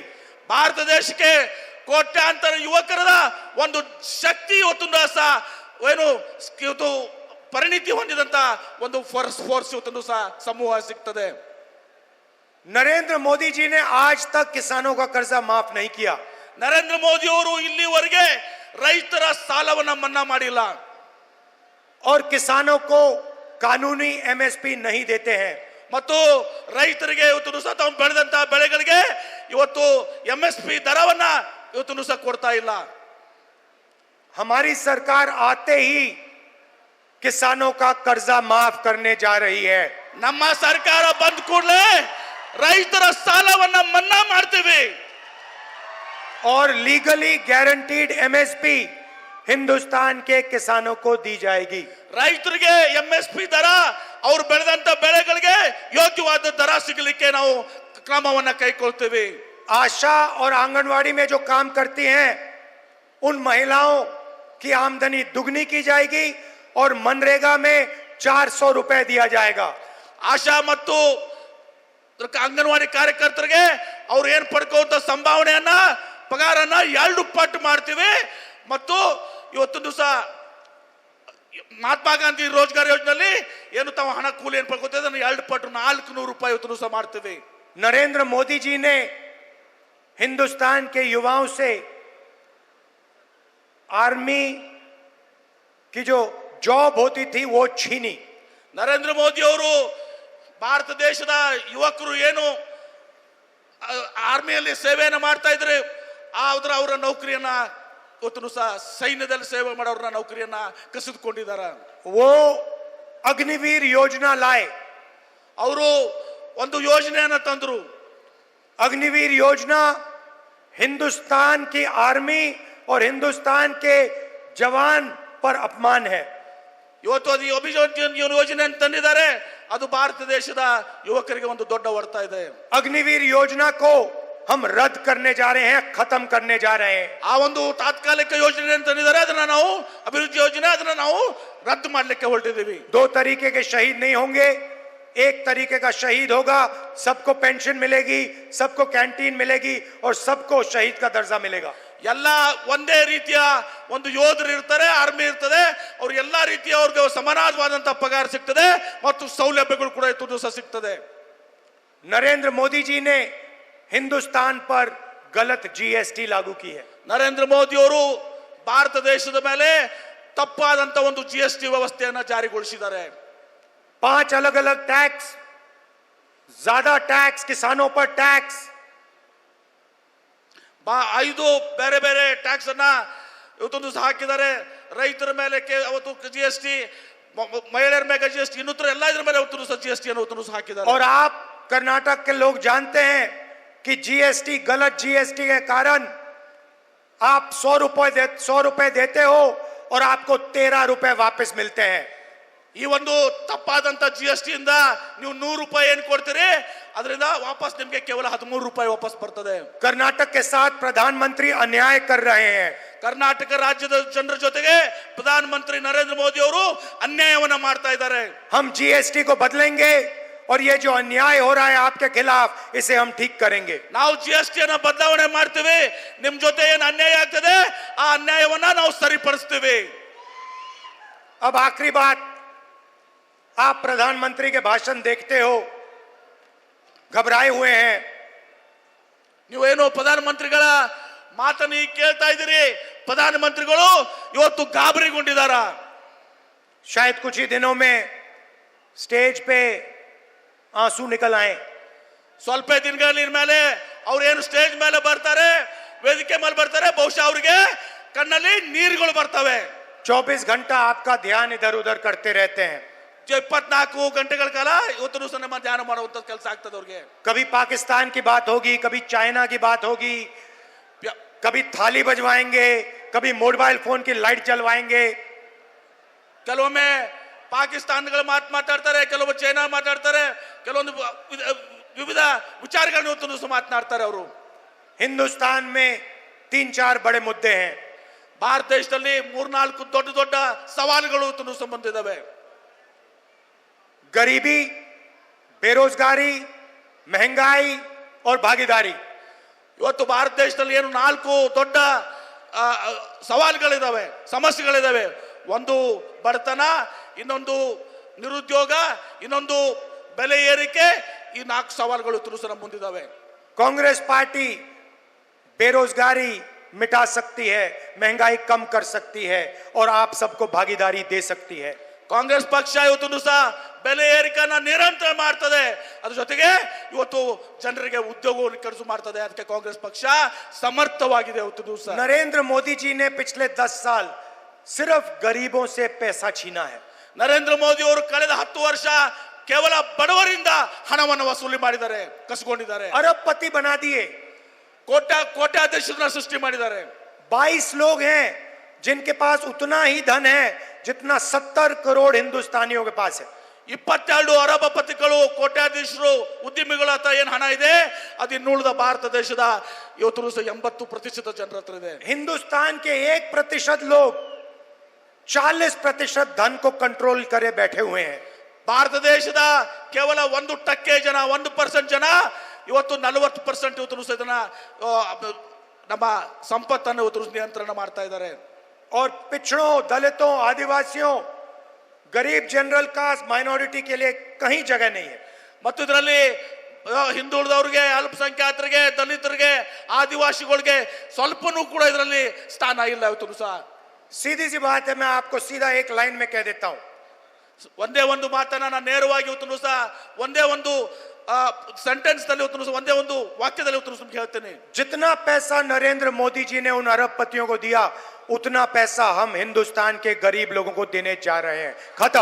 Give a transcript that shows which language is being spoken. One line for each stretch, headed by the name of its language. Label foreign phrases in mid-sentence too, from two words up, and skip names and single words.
Kannada: ಭಾರತ ದೇಶಕ್ಕೆ ಕೋಟ್ಯಾಂತರ ಯುವಕರ ಒಂದು ಶಕ್ತಿ ಇವತ್ತು ಸಹ ಏನು ಇವತ್ತು ಪರಿಣಿತಿ ಹೊಂದಿದಂತ ಒಂದು ಫೋರ್ಸ್ ಇವತ್ತು ಸಹ ಸಮೂಹ ಸಿಗ್ತದೆ।
Hindi: नरेंद्र मोदी जी ने आज तक किसानों का कर्जा माफ नहीं किया।
Kannada: ನರೇಂದ್ರ ಮೋದಿ ಅವರು ಇಲ್ಲಿವರೆಗೆ ರೈತರ ಸಾಲವನ್ನ ಮನ್ನಾ ಮಾಡಿಲ್ಲ
Hindi: और किसानों को कानूनी एमएसपी नहीं देते हैं।
Kannada: ಮತ್ತು ರೈತರಿಗೆ ಇವತ್ತು ಸಹ ತಾವು ಬೆಳೆದಂತ ಬೆಳೆಗಳಿಗೆ ಇವತ್ತು ಎಂಎಸ್ಪಿ ದರವನ್ನ ಇವತ್ತು ಸಹ ಕೊಡ್ತಾ ಇಲ್ಲ।
Hindi: हमारी सरकार आते ही किसानों का कर्जा माफ करने जा रही है।
Kannada: ನಮ್ಮ ಸರ್ಕಾರ ಬಂದ ಕೂಡಲೇ ರೈತರ ಸಾಲವನ್ನ ಮನ್ನಾ ಮಾಡ್ತೀವಿ
Hindi: और
English: legally guaranteed
Hindi: एमएसपी हिंदुस्तान के किसानों को दी जाएगी।
Kannada: ರೈತರಿಗೆ ಎಂಎಸ್ಪಿ ದರ ಅವರು ಬೆಳೆದಂತ ಬೆಳೆಗಳಿಗೆ ಯೋಗ್ಯವಾದ ದರ ಸಿಗಲಿಕ್ಕೆ ನಾವು ಕ್ರಮವನ್ನ ಕೈಗೊಳ್ತೀವಿ।
Hindi: आशा और आंगनवाड़ी में जो काम करती हैं उन महिलाओं की आमदनी दुगनी की जाएगी और मनरेगा में 400 रुपए दिया जाएगा।
Kannada: ಆಶಾ ಮತ್ತು ಅಂಗನವಾಡಿ ಕಾರ್ಯಕರ್ತರಿಗೆ ಅವ್ರು ಏನ್ ಪಡ್ಕೊಂತ ಸಂಭಾವನೆಯನ್ನ ಪಗಾರನ್ನ 2 ಪಟ್ಟು ಮಾಡ್ತೀವಿ ಮತ್ತು ಇವತ್ತು ದಿವಸ ಮಹಾತ್ಮ ಗಾಂಧಿ ರೋಜ್ಗಾರ್ ಯೋಜನೆಯಲ್ಲಿ ಏನು ತಾವು ಹಣ ಕೂಲಿ ಏನ್ ಪಡ್ಕೋತೀವಿ ಅದನ್ನ 2 ಪಟ್ಟು 400 ರೂಪಾಯಿ ಇವತ್ತು ದಿವಸ ಮಾಡ್ತೀವಿ।
Hindi: नरेंद्र मोदी जी ने हिंदुस्तान के युवाओं से आर्मी की जो जॉब होती थी वो छीनी।
Kannada: ನರೇಂದ್ರ ಮೋದಿ ಅವರು ಭಾರತ ದೇಶದ ಯುವಕರು ಏನು ಆರ್ಮಿಯಲ್ಲಿ ಸೇವೆಯನ್ನು ಮಾಡ್ತಾ ಇದ್ರೆ ಅವರ ನೌಕರಿಯನ್ನ ಇವತ್ತು ಸಹ ಸೈನ್ಯದಲ್ಲಿ ಸೇವೆ ಮಾಡೋರನ್ನ ನೌಕರಿಯನ್ನ ಕಸಿದುಕೊಂಡಿದ್ದಾರೆ।
Hindi: वो अग्निवीर योजना लाए।
Kannada: ಅವರು ಒಂದು ಯೋಜನೆಯನ್ನ ತಂದ್ರು।
Hindi: अग्निवीर योजना हिंदुस्तान की आर्मी और हिंदुस्तान के जवान पर अपमान है।
Kannada: ಇವತ್ತು ಅದು ಯೋಜನೆ ತಂದಿದ್ದಾರೆ, ಅದು ಭಾರತ ದೇಶದ ಯುವಕರಿಗೆ ಒಂದು ದೊಡ್ಡ ಹೊಡೆತ ಇದೆ।
Hindi: अग्निवीर योजना को हम रद्द करने जा रहे हैं, खत्म करने जा रहे हैं।
Kannada: ಆ ಒಂದು ತಾತ್ಕಾಲಿಕ ಯೋಜನೆ ತಂದಿದ್ದಾರೆ, ಅದನ್ನ ನಾವು ಅಭಿವೃದ್ಧಿ ಯೋಜನೆ ಅದನ್ನ ನಾವು ರದ್ದು ಮಾಡಲಿಕ್ಕೆ ಹೊರಟಿದ್ದೀವಿ।
Hindi: 2 तरीके के शहीद नहीं होंगे, एक तरीके का शहीद होगा, सबको पेंशन मिलेगी, सबको कैंटीन मिलेगी और सबको शहीद का दर्जा मिलेगा।
Kannada: ಎಲ್ಲ ಒಂದೇ ರೀತಿಯ ಒಂದು ಯೋಧರು ಇರ್ತಾರೆ, ಆರ್ಮಿ ಇರ್ತದೆ, ಅವ್ರು ಎಲ್ಲಾ ರೀತಿಯ ಅವ್ರಿಗೆ ಸಮಾನವಾದಂತಹ ಪಗಾರ ಸಿಗ್ತದೆ ಮತ್ತು ಸೌಲಭ್ಯಗಳು ಕೂಡ ಇವತ್ತು ದಿವಸ ಸಿಗ್ತದೆ।
Hindi: नरेंद्र मोदी जी ने हिंदुस्तान पर गलत जीएसटी लागू की है।
Kannada: ನರೇಂದ್ರ ಮೋದಿ ಅವರು ಭಾರತ ದೇಶದ ಮೇಲೆ ತಪ್ಪಾದಂತ ಒಂದು ಜಿಎಸ್ಟಿ ವ್ಯವಸ್ಥೆಯನ್ನ ಜಾರಿಗೊಳಿಸಿದ್ದಾರೆ।
Hindi: 5 अलग अलग टैक्स, ज्यादा टैक्स, किसानों पर टैक्स,
Kannada: 5 ಬೇರೆ ಬೇರೆ ಟ್ಯಾಕ್ಸ್ ಅನ್ನ ಇವತ್ತೊಂದು ಸಹ ಹಾಕಿದ್ದಾರೆ। ರೈತರ ಮೇಲೆ ಅವತ್ತು ಜಿಎಸ್ಟಿ, ಮಹಿಳೆಯರ ಮೇಲೆ ಜಿಎಸ್ಟಿ, ಇನ್ನೂತರ ಎಲ್ಲ ಇದ್ರ ಮೇಲೆ ಇವತ್ತು ಸಹ ಜಿಎಸ್ಟಿ ಅನ್ನು ಸಹ ಹಾಕಿದ್ದಾರೆ।
Hindi: और आप कर्नाटक के लोग जानते हैं कि जीएसटी, गलत जीएसटी के कारण आप 100 रुपए देते हो और आपको 13 रुपए वापस मिलते हैं।
Kannada: ಈ ಒಂದು ತಪ್ಪಾದಂತ ಜಿಎಸ್ಟಿ ಇಂದ ನೀವು 100 ರೂಪಾಯಿ ಏನು ಕೊಡ್ತೀರಿ ಅದರಿಂದ ವಾಪಸ್ ನಿಮಗೆ ಕೇವಲ 13 ರೂಪಾಯಿ ವಾಪಸ್ ಬರ್ತದೆ।
Hindi: कर्नाटक के साथ प्रधानमंत्री अन्याय कर रहे हैं।
Kannada: ಕರ್ನಾಟಕ ರಾಜ್ಯದ ಜನರ ಜೊತೆಗೆ ಪ್ರಧಾನಮಂತ್ರಿ ನರೇಂದ್ರ ಮೋದಿ ಅವರು ಅನ್ಯಾಯವನ್ನ ಮಾಡ್ತಾ ಇದ್ದಾರೆ।
Hindi: हम जीएसटी को बदलेंगे और ये जो अन्याय हो रहा है आपके खिलाफ, इसे हम ठीक करेंगे।
Kannada: ನಾವು ಜಿಎಸ್ಟಿ ಅನ್ನ ಬದಲಾವಣೆ ಮಾಡ್ತೀವಿ, ನಿಮ್ ಜೊತೆ ಏನು ಅನ್ಯಾಯ ಆಗ್ತದೆ ಆ ಅನ್ಯಾಯವನ್ನ ನಾವು ಸರಿಪಡಿಸ್ತೀವಿ।
Hindi: अब आखिरी बात, आप प्रधानमंत्री के भाषण देखते हो, घबराए हुए हैं।
Kannada: ನೀವೇನು ಪ್ರಧಾನಮಂತ್ರಿಗಳ ಮಾತನ್ನು ಕೇಳ್ತಾ ಇದ್ದೀರಿ, ಪ್ರಧಾನಮಂತ್ರಿಗಳು ಇವತ್ತು ಗಾಬರಿಗೊಂಡಿದ್ದಾರೆ।
Hindi: शायद कुछ ही दिनों में स्टेज पे आंसू निकल आए।
Kannada: ಸ್ವಲ್ಪ ದಿನಗಳ ಮೇಲೆ ಅವ್ರು ಏನು ಸ್ಟೇಜ್ ಮೇಲೆ ಬರ್ತಾರೆ, ವೇದಿಕೆ ಮೇಲೆ ಬರ್ತಾರೆ, ಬಹುಶಃ ಅವ್ರಿಗೆ ಕಣ್ಣಲ್ಲಿ ನೀರುಗಳು ಬರ್ತವೆ.
Hindi: 24 घंटा आपका ध्यान इधर उधर करते रहते हैं.
Kannada: 24 ಗಂಟೆಗಳ ಕಾಲ ಇವತ್ತು ಸಹ ನಮ್ಮ ಧ್ಯಾನ ಮಾಡುವಂತ ಕೆಲಸ ಆಗ್ತದೆ ಅವ್ರಿಗೆ.
Hindi: कभी पाकिस्तान की बात होगी, कभी चाइना की बात होगी, कभी थाली बजवाएंगे, कभी
English: mobile phone
Hindi: की लाइट जलवाएंगे.
Kannada: ಕೆಲವೊಮ್ಮೆ ಪಾಕಿಸ್ತಾನಗಳ ಮಾತಾಡ್ತಾರೆ, ಕೆಲವೊಮ್ಮೆ ಚೈನಾ ಮಾತಾಡ್ತಾರೆ, ಕೆಲವೊಂದು ವಿವಿಧ ವಿಚಾರಗಳನ್ನು ಇವತ್ತು ಸಹ ಮಾತನಾಡ್ತಾರೆ ಅವರು.
Hindi: हिंदुस्तान में 3-4 बड़े मुद्दे हैं.
Kannada: ಭಾರತ ದೇಶದಲ್ಲಿ 3-4 ದೊಡ್ಡ ದೊಡ್ಡ ಸವಾಲುಗಳು ಇವತ್ತು ಸಂಬಂಧ ಇದಾವೆ.
Hindi: गरीबी, बेरोजगारी, महंगाई और भागीदारी.
Kannada: ಇವತ್ತು ಭಾರತ ದೇಶದಲ್ಲಿ ಏನು 4 ದೊಡ್ಡ ಸವಾಲುಗಳಿದಾವೆ, ಸಮಸ್ಯೆಗಳಿದಾವೆ. ಒಂದು ಬಡತನ, ಇನ್ನೊಂದು ನಿರುದ್ಯೋಗ, ಇನ್ನೊಂದು ಬೆಲೆ ಏರಿಕೆ. ಈ 4 ಸವಾಲುಗಳು ನಮ್ಮ ಮುಂದಿದ್ದಾವೆ.
Hindi: कांग्रेस पार्टी बेरोजगारी मिटा सकती है, महंगाई कम कर सकती है और आप सबको भागीदारी दे सकती है.
Kannada: ಕಾಂಗ್ರೆಸ್ ಪಕ್ಷ ಇವತ್ತು ಸಹ ಬೆಲೆ ಏರಿಕೆಯನ್ನ ನಿರಂತರ ಮಾಡ್ತದೆ, ಅದ್ರ ಜೊತೆಗೆ ಇವತ್ತು ಜನರಿಗೆ ಉದ್ಯೋಗವನ್ನು ಕಲ್ಪಿಸಿ ಮಾಡ್ತದೆ. ಅದಕ್ಕೆ ಕಾಂಗ್ರೆಸ್ ಪಕ್ಷ ಸಮರ್ಥವಾಗಿದೆ ಇವತ್ತು ಸಹ.
Hindi: नरेंद्र मोदी जी ने पिछले 10 साल सिर्फ गरीबों से पैसा छीना है.
Kannada: ನರೇಂದ್ರ ಮೋದಿ ಅವರು ಕಳೆದ 10 ವರ್ಷ ಕೇವಲ ಬಡವರಿಂದ ಹಣವನ್ನು ವಸೂಲಿ ಮಾಡಿದ್ದಾರೆ, ಕಸಿಕೊಂಡಿದ್ದಾರೆ.
Hindi: अरबपति बना दिए.
Kannada: ಕೋಟ್ಯಾಧೀಶರನ್ನ ಸೃಷ್ಟಿ ಮಾಡಿದ್ದಾರೆ.
Hindi: 22 लोग हैं जिनके पास उतना ही धन है जितना 70 करोड़ हिंदुस्तानियों के पास है.
Kannada: 22 ಅರಬಪತಿಗಳು, ಕೋಟ್ಯಾಧೀಶರು, ಉದ್ಯಮಿಗಳ ಹತ್ರ ಏನ್ ಹಣ ಇದೆ, ಅದು ಇನ್ನುಳಿದ ಭಾರತ ದೇಶದ ಇವತ್ತು 80% ಜನರ ಹತ್ರ ಇದೆ.
Hindi: हिंदुस्तान के 1% लोग 40% धन को कंट्रोल करे बैठे हुए हैं.
Kannada: ಭಾರತ ದೇಶದ ಕೇವಲ 1% ಜನ, 1% ಜನ ಇವತ್ತು 40% ಇವತ್ತು ಇದನ್ನ ನಮ್ಮ ಸಂಪತ್ತನ್ನು ಇವತ್ತು ನಿಯಂತ್ರಣ ಮಾಡ್ತಾ ಇದ್ದಾರೆ.
Hindi: और पिछड़ों, दलितों, आदिवासियों, गरीब
English: general caste,
Hindi: माइनॉरिटी के लिए कहीं जगह नहीं है.
Kannada: ಮತ್ತು ಇದರಲ್ಲಿ ಹಿಂದುಳಿದವರಿಗೆ, ಅಲ್ಪಸಂಖ್ಯಾತರಿಗೆ, ದಲಿತರಿಗೆ, ಆದಿವಾಸಿಗಳಿಗೆ ಸ್ವಲ್ಪನೂ ಕೂಡ ಇದರಲ್ಲಿ ಸ್ಥಾನ ಇಲ್ಲ ಇವತ್ತು ಸಹ.
Hindi: सीधी सी बात है, मैं आपको सीधा एक लाइन में कह देता हूं.
Kannada: ಒಂದೇ ಒಂದು ಮಾತನ್ನ ನಾನು ನೇರವಾಗಿ ಇವತ್ತು ಸಹ ಒಂದೇ ಒಂದು ಸೆಂಟೆನ್ಸ್ ನಲ್ಲಿ ಇವತ್ತು ಸಹ ಒಂದೇ ಒಂದು ವಾಕ್ಯದಲ್ಲಿ ಇವತ್ತು ಹೇಳ್ತೇನೆ.
Hindi: जितना पैसा नरेंद्र मोदी जी ने उन अरबपतियों को दिया, उतना पैसा हम हिंदुस्तान के गरीब लोगों को देने जा रहे हैं. खत्म.